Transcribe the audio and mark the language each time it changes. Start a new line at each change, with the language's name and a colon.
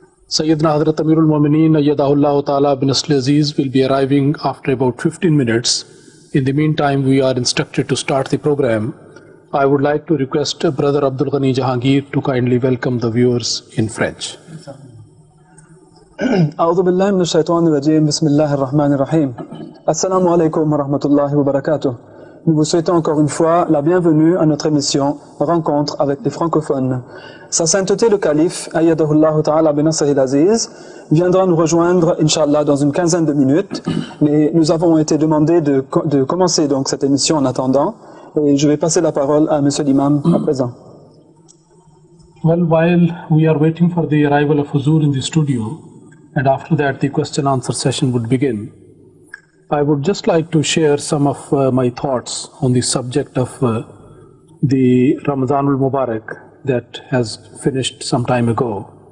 English: Sayyidina Hazrat Amirul Mu'mineen Ayyadahullah Ta'ala bin Asli Aziz will be arriving after about 15 minutes. In the meantime, we are instructed to start the program. I would like to request Brother Abdul Ghani Jahangir to kindly welcome the viewers in French.
Arabic: أعوذ بالله من الشيطان الرجيم بسم الله الرحمن الرحيم Assalamu alaikum wa rahmatullahi wa barakatuh.
French: Nous vous souhaitons encore une fois la bienvenue à notre émission Rencontre avec les francophones. Sa sainteté le calife, Ayyadahullah Ta'ala bin Asli Aziz, viendra nous rejoindre, Inch'Allah, dans une quinzaine de minutes. Mais nous avons été demandés de commencer donc cette émission en attendant. Et je vais passer la parole à Monsieur l'Imam à présent.
English: Well, while we are waiting for the arrival of Huzur in the studio, and after that the question-answer session would begin, I would just like to share some of my thoughts on the subject of the Ramadan al-Mubarak that has finished some time ago.